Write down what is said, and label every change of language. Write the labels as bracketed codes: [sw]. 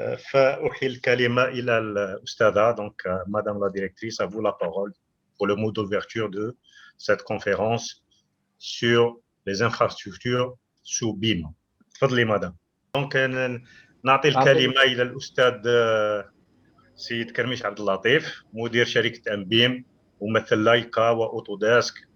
[ar] فأحيل الكلمة إلى الأستاذة. [fr] Donc, Madame la directrice, à vous la parole pour le mot d'ouverture de cette conférence sur les infrastructures sous BIM. [ar] تفضلي مدام. Donc, نعطي الكلمة إلى الأستاذ سيد كرميش عبد اللطيف، مدير شركة بيم وممثل لايكا وأوتوداسك.